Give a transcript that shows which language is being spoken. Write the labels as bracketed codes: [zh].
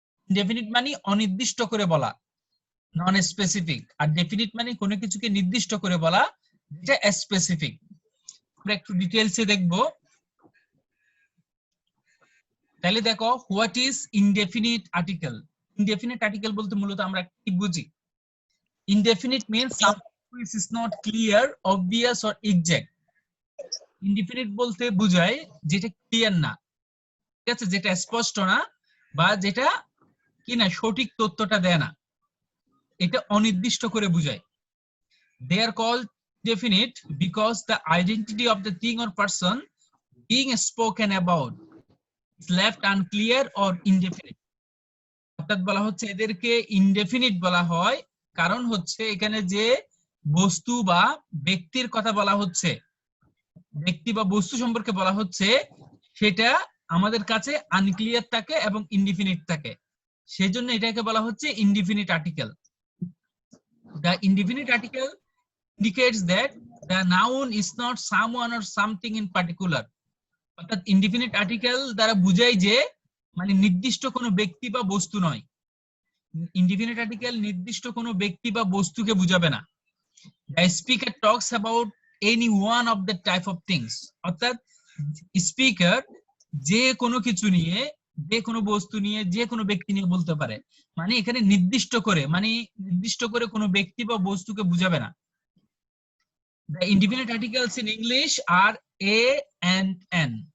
[bn] Definite মানে অনির্দিষ্ট করে বলা, নন স্পেসিফিক। আর ডেফিনিট মানে কোনো কিছুকে নির্দিষ্ট করে বলা, যেটা স্পেসিফিক। আমরা একটু ডিটেইলসে দেখব। তাহলে দেখো, [en] What is indefinite article. [bn] Indefinite article বলতে মূলত আমরা কি বুঝি? [en] Indefinite means something which is not clear, obvious or exact. [bn] Indefinite বলতে বোঝায় যেটা ক্লিয়ার না, ঠিক আছে, যেটা স্পষ্ট না, বা যেটা কি না সঠিক তথ্যটা দেয় না, এটা অনির্দিষ্ট করে বোঝায়। [en] They are called definite because the identity of the thing or person being spoken about is left unclear or indefinite. [bn] অর্থাৎ বলা হচ্ছে এদেরকে ইনডেফিনিট বলা হয়, কারণ হচ্ছে এখানে যে বস্তু বা ব্যক্তির কথা বলা হচ্ছে, ব্যক্তি বা বস্তু সম্পর্কে বলা হচ্ছে, সেটা আমাদের কাছে আনক্লিয়ার থাকে এবং ইনডিফিনিট থাকে। সেজন্য এটাকে বলা হচ্ছে indefinite article. [en] The indefinite article indicates that the noun is not someone or something in particular. [bn] অর্থাৎ ইনডিফিনিট আর্টিকেল দ্বারা বোঝায় যে মানে নির্দিষ্ট কোনো ব্যক্তি বা বস্তু নয়। ইনডিফিনিট আর্টিকেল নির্দিষ্ট কোনো ব্যক্তি বা বস্তুকে বোঝাবে না। [en] The speaker talks about any one of the type of things. [bn] অর্থাৎ স্পিকার যে কোনো কিছু নিয়ে, যে কোনো বস্তু নিয়ে, যে কোনো ব্যক্তি নিয়ে বলতে পারে। মানে এখানে নির্দিষ্ট করে কোনো ব্যক্তি বা বস্তুকে বুঝাবে না। [en] The indefinite articles in English are a and an.